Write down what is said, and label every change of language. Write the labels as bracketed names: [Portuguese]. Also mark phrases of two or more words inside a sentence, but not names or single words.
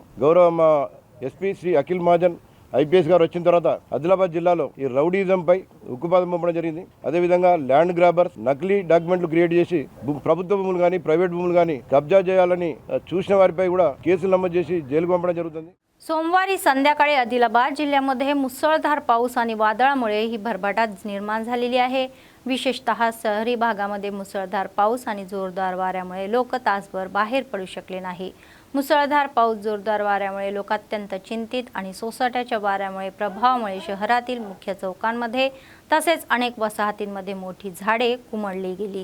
[Telugu] గౌరవ మా ఎస్పీ శ్రీ అఖిల్ మహాజన్ ఐపీఎస్ గారు వచ్చిన తర్వాత ఆదిలాబాద్ జిల్లాలో ఈ రౌడీజంపై ఉక్కుపాదం పంపడం జరిగింది. అదేవిధంగా [English] land grabbers [Telugu] నకిలీ [English] documents create [Telugu] చేసి ప్రభుత్వ భూములు కానీ ప్రైవేట్ భూములు కానీ कब्जा చేయాలని చూసిన వారిపై కూడా కేసులు నమోదు చేసి జైలుకు పంపడం జరుగుతుంది. [Marathi] सोमवारी संध्याकाळी आदिलाबाद जिल्ह्यामध्ये मुसळधार पाऊस आणि वादळामुळे ही भरभराट निर्माण झालेली आहे. विशेषतः शहरी भागामध्ये मुसळधार पाऊस आणि जोरदार वाऱ्यामुळे लोक तासभर बाहेर पडू शकले नाही. मुसळधार पाऊस जोरदार वाऱ्यामुळे लोक अत्यंत चिंतित आणि सोसाट्याच्या वाऱ्यामुळे प्रभावामुळे शहरातील मुख्य चौकांमध्ये तसेच अनेक वसाहतींमध्ये मोठी झाडे कुमळली गेली.